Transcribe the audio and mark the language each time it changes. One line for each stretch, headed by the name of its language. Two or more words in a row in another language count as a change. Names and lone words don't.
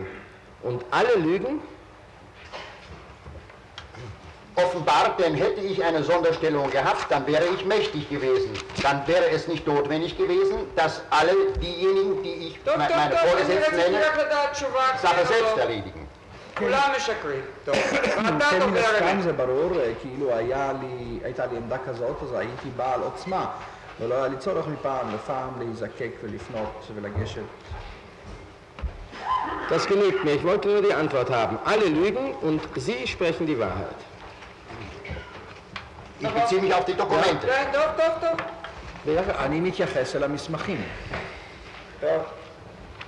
German: Und alle lügen? Offenbar, denn hätte ich eine Sonderstellung gehabt, dann wäre ich mächtig gewesen. Dann wäre es nicht notwendig gewesen, dass alle diejenigen, die ich meine Vorgesetzten nenne, Sache selbst erledigen.
Hebrew: כולם משקרים. טוב, ואתה כן, מן דובר הסתם אמת. זה ברור, כאילו הייתה לי עמדה כזאת, אז הייתי בעל עוצמה, ולא היה לי צורך מפעם לפעם להיזקק ולפנות ולגשת.
German: Das genügt mir. Ich wollte nur die Antwort haben. Alle lügen und Sie sprechen die Wahrheit. Ich beziehe mich auf die Dokumente.
Hebrew: כן, טוב, טוב, טוב. אני מתייחס אל המסמכים. טוב.